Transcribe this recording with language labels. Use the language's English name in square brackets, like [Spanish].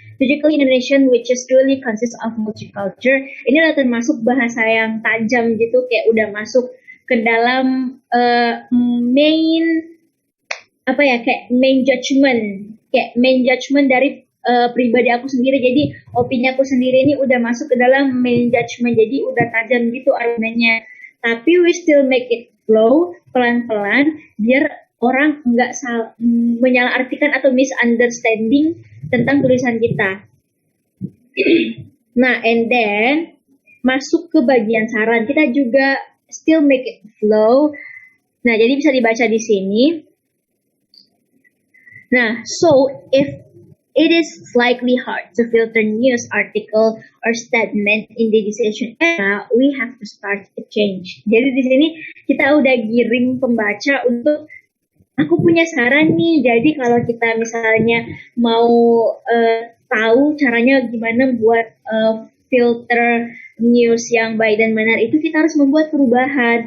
[English] Physically Indonesian which is truly consists of multicultural. [Indonesian] Ini adalah termasuk bahasa yang tajam gitu, kayak udah masuk ke dalam main apa ya, kayak main judgment dari pribadi aku sendiri. Jadi opini aku sendiri ini udah masuk ke dalam main judgment, jadi udah tajam gitu argumennya. Tapi [English] we still make it flow [Indonesian] pelan-pelan biar orang nggak menyalahartikan atau misunderstanding tentang tulisan kita. Nah, [English] and then [Indonesian] masuk ke bagian saran, kita juga [English] still make it flow. [Indonesian] Nah, jadi bisa dibaca di sini. [English] Nah, so if it is slightly hard to filter news article or statement in the decision era, we have to start a change. [Indonesian] Jadi di sini kita udah giring pembaca untuk aku punya saran nih. Jadi kalau kita misalnya mau tahu caranya gimana buat filter news yang baik dan benar, itu kita harus membuat perubahan.